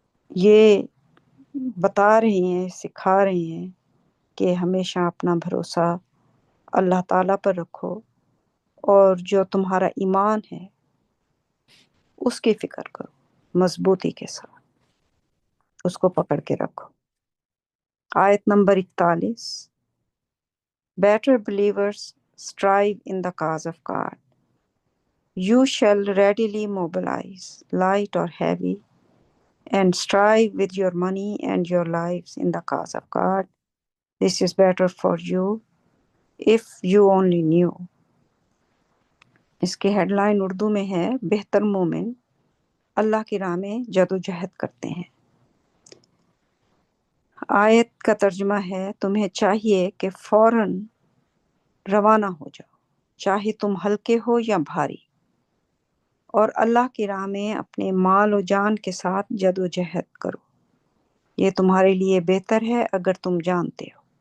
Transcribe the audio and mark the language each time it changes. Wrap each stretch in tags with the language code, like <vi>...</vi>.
<ur>یہ بتا رہے ہیں، سکھا رہے ہیں کہ ہمیشہ اپنا بھروسہ اللہ تعالیٰ پر رکھو، اور جو تمہارا ایمان ہے اس کی فکر کرو مضبوطی کے ساتھ، اس کو پکڑ کے رکھو۔ آیت number 41،</ur> <en>Better believers strive in the cause of God. You shall readily mobilize, light or heavy, and strive with your money and your lives in the cause of God. This is better for you if you only knew.</en> <ur>اس کی head line Urdu میں ہے، بہتر مومن اللہ کی راہ میں جد و جہد کرتے ہیں۔ آیت کا ترجمہ ہے، تمہیں چاہیے کہ فوراً روانہ ہو جاؤ، چاہے تم ہلکے ہو یا بھاری، اور اللہ کی راہ میں اپنے مال و جان کے ساتھ جد و جہد کرو، یہ تمہارے لیے بہتر ہے اگر تم جانتے ہو۔</ur>